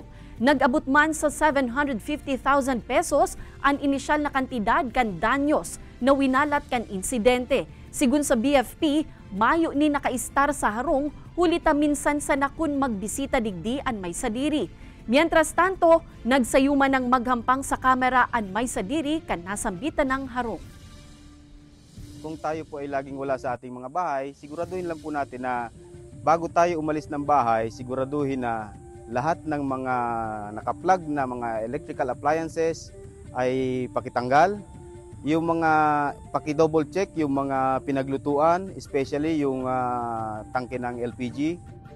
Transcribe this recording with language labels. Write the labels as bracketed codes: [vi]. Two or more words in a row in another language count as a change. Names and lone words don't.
[bik] Nag-abot man sa 750,000 pesos ang inisyal na kantidad kan danyos na winalat kan insidente. Sigun sa BFP, mayo ni nakaistar sa harong, hulita minsan sa nakun magbisita digdi an may sadiri. Mientras tanto, nagsayuman ng maghampang sa kamera an may sadiri kan nasambitan ng harong. [tl] Kung tayo po ay laging wala sa ating mga bahay, siguraduhin lang po natin na bago tayo umalis ng bahay, siguraduhin na lahat ng mga naka-plug na mga [en] electrical appliances [tl] ay pakitanggal. Yung mga paki-double check, yung mga pinaglutuan, especially yung tangke ng LPG.